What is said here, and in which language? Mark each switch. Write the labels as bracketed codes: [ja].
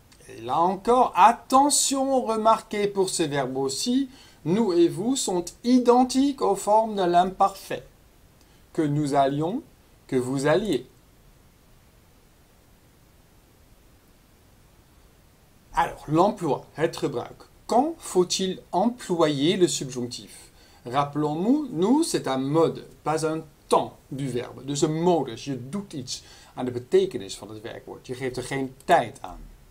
[fr] Et là encore, attention, remarquez pour ces verbes aussi, nous et vous sont identiques aux formes de l'imparfait. Que nous allions, que vous alliez. Alors, l'emploi, [nl] het gebruik. [fr] Quand faut-il employer le subjonctif? Rappelons-nous, c'est un mode, pas un temps du verbe. [nl] Dus een modus, je doet iets aan de betekenis van het werkwoord. Je geeft er geen tijd aan.